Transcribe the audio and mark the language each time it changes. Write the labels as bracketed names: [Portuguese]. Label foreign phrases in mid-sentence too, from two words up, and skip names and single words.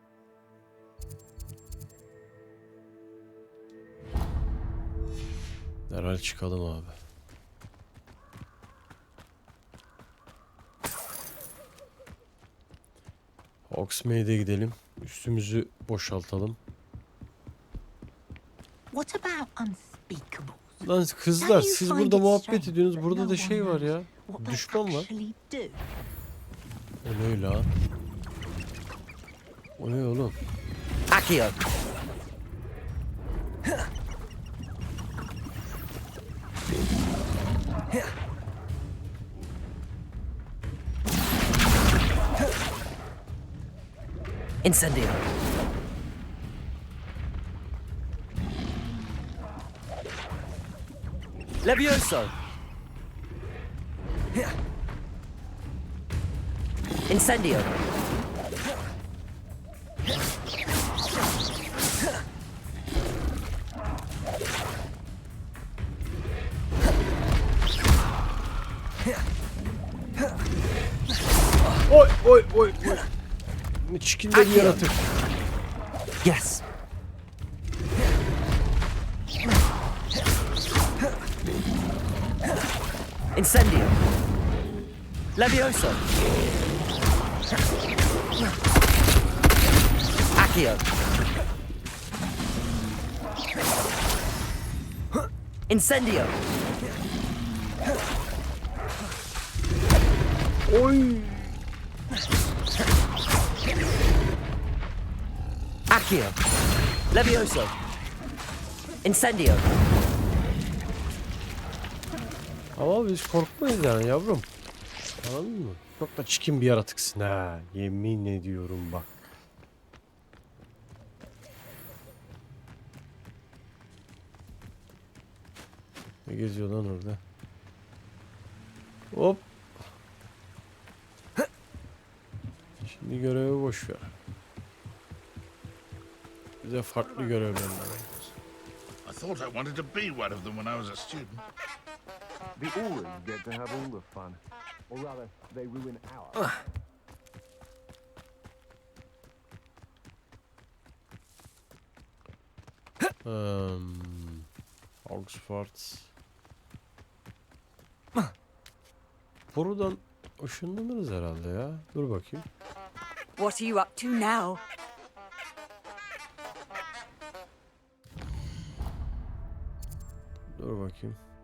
[Turkish] Derhal çıkalım abi. Hogsmeade'e gidelim. Üstümüzü boşaltalım. [English] What about unspeakables? [Turkish] Lan kızlar, siz burada muhabbet ediyorsunuz. Burada da şey var ya. Düşman var. O ne öyle ha? O ne oğlum? Accio. Incendio. Levioso. Incendio. Oy oy oy oy. Ne çikin de bir yaratık. [English] Yes. [Turkish] Incendio. Levioso. Accio. Incendio. Oy. Accio. Levioso. Incendio. Ama biz korkmayız yani yavrum. Anladın mı? Çok da çikin bir yaratıksın ha. Yemin ediyorum bak. Ne geziyor lan orada? Hop. Şimdi görevi boş ver. Bize farklı görevler var. [English] I thought I wanted to be one of them when I was a student. The Aurors get to have all the fun. Or rather, they ruin ours. Oxford. [Turkish] Buradan ışınlanırız herhalde ya. Dur bakayım. [English] What are you up to now? [Turkish] Dur bakayım.